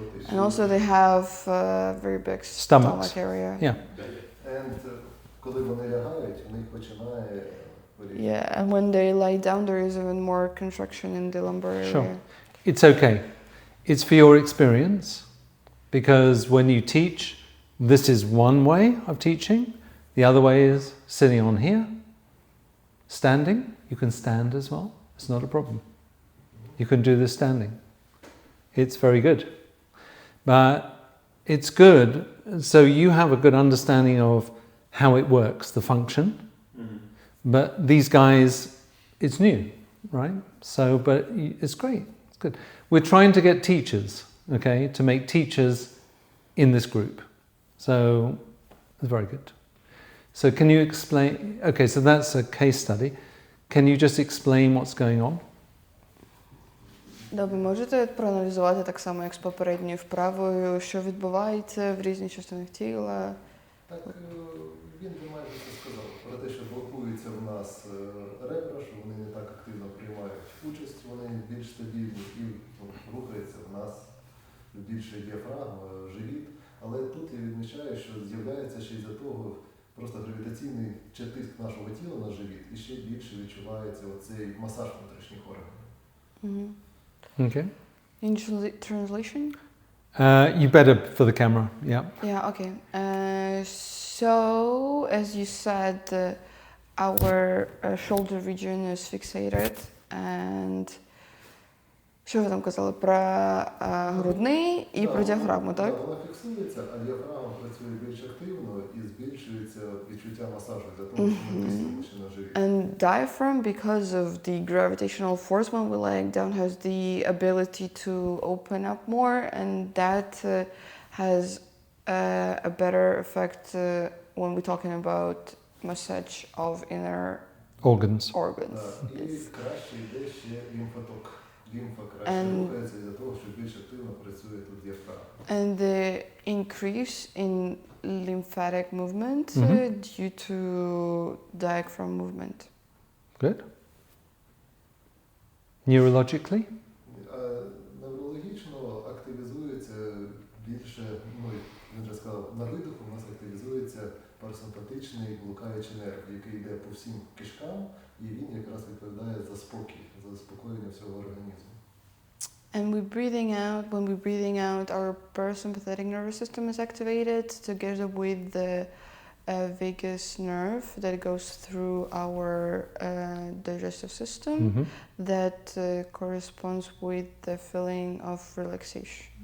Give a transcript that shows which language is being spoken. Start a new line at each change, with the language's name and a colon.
English: And also they have very big stomach area. Yeah.
Ukrainian: And коли вони лягають, у них починає
English: Yeah, and when they lie down, there is even more contraction in the lumbar area. Sure. It's okay. It's for your experience, because when you teach, this is one way of teaching. The other way is sitting on here, standing. You can stand as well. It's not a problem. You can do this standing. It's very good. But it's good, so you have a good understanding of how it works, the function. But these guys, it's new, right? So, but it's great. It's good. We're trying to get teachers, okay, to make teachers in this group. So, it's very good. So can you explain, okay, so that's a case study. Can you just explain what's going on?
Ukrainian: Добре, можете проаналізувати так само, як з попередньою вправою, що відбувається в різних частинах тіла? Так він би майже це сказав. Про те, що блокуються в нас ребра, що вони не так активно приймають участь, вони більш стабільні і рухається в нас більше діафрагма, живіт. Але тут я відмічаю, що з'являється ще й за того просто гравітаційний чи тиск нашого тіла на живіт, і ще більше відчувається оцей масаж внутрішніх органів.
English: Okay. In translation? You better for the camera. Yeah. Yeah, okay. So, as you said, our shoulder region is fixated, and
Ukrainian: що ви там казали про грудний і про діафрагму, так? Так, вона фіксується, а діафрагма працює більш активно і збільшується відчуття масажу для того, щоб ми тиснемо ще на живіт.
English: And diaphragm, because of the gravitational force when we lie down, has the ability to open up more, and that has a better effect when we're talking about massage of inner Organs. organs.
Ukrainian: Так, і
English: Yes.
Ukrainian: краще йде ще лімфоток. Лімфа краще рухається із-за того, що більш активно працює тут діафрагма.
English: And the increase in lymphatic movement due to diaphragm movement. Good. Neurologically?
Ukrainian: Неврологічно активізується більше, ну, він вже сказав, на видиху у нас активізується парасимпатичний блукаючий нерв, який йде по всім кишкам, і він якраз відповідає за спокій, за заспокоєння всього організму.
English: And when we're breathing out, our parasympathetic nervous system is activated together with the vagus nerve that goes through our digestive system that corresponds with the feeling of relaxation.